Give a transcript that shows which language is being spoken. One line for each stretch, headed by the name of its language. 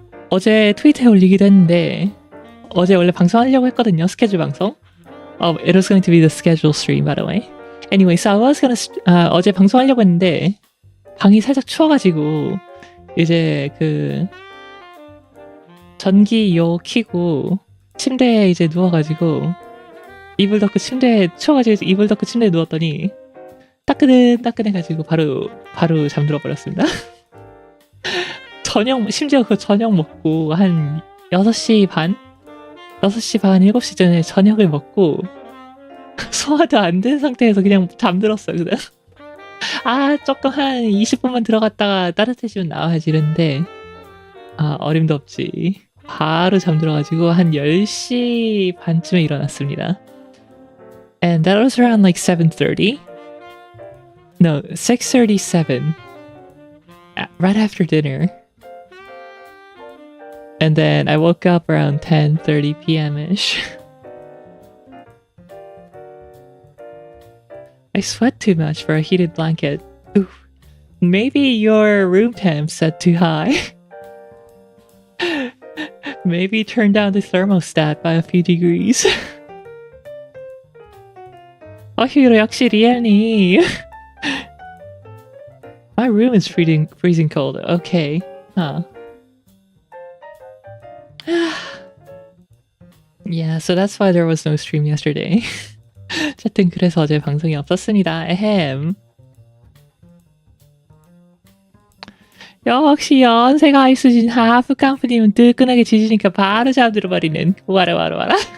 Korean: 어제 트위터에 올리기도 했는데 어제 원래 방송하려고 했거든요. 스케줄 방송.
English: It was going to be the schedule stream, by the way. Anyway, so I was gonna
Korean: 어제 방송하려고 했는데 방이 살짝 추워가지고 이제 그 전기요 켜고 침대에 이제 누워가지고 이불 덮고 추워가지고 이불 덮고 침대에 누웠더니 따끈해가지고 바로 잠들어 버렸습니다. 심지어 그 저녁 먹고 한 6시 반, 7시 전에 저녁을 먹고 소화도 안 된 상태에서 그냥 잠들었어요. 그냥 조금 한 20분만 들어갔다가 따뜻해지면 나와야지 이랬는데 어림도 없지. 바로 잠들어가지고 한 10시 반쯤에 일어났습니다.
English: And that was around like 7:30. No, 6:37. Right after dinner. And then I woke up around 10:30 p.m.-ish. I sweat too much for a heated blanket. Oof. Maybe your room temp set too high. Maybe turn down the thermostat by a few degrees.
Korean: 히로 역시 리엘니.
English: My room is freezing cold. Okay. Yeah, so that's why there was no stream yesterday.
Korean: 어쨌든 그래서 어제 방송이 없었습니다. 에헴. 역시 연세가 있으신 하프 깡프님은 뜨끈하게 지지니까 바로 잠들어버리는 와라.